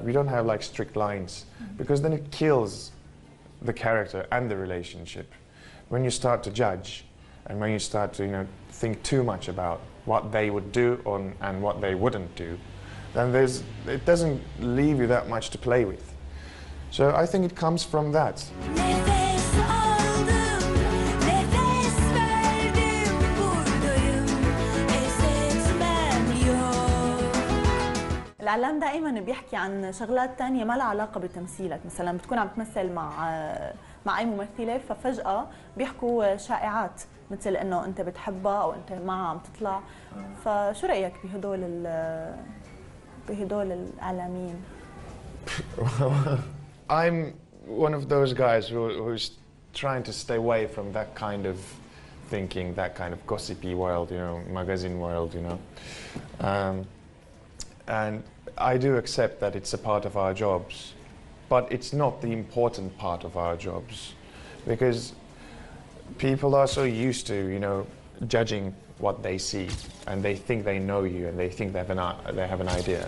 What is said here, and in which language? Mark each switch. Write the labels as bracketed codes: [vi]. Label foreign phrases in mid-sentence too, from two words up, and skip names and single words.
[en] We don't have like strict lines, because then it kills the character and the relationship. When you start to judge, and when you start to, you know, think too much about what they would do and what they wouldn't do, then it doesn't leave you that much to play with. So I think it comes from that. [tr] Nefes aldım, nefes verdim, buradayım, pes etmem yok. [ar] الإعلام دائما بيحكي عن شغلات تانية ما لها علاقة بتمثيلك، مثلا بتكون عم تمثل مع أي ممثلة ففجأة بيحكوا شائعات مثل إنه أنت بتحبها أو أنت معها عم تطلع، فشو رأيك بهدول الإعلاميين؟ [en] I'm one of those guys who's trying to stay away from that kind of thinking, that kind of gossipy world, you know, magazine world, you know. And I do accept that it's a part of our jobs, but it's not the important part of our jobs, because people are so used to, you know, judging what they see, and they think they know you, and they think they have an idea.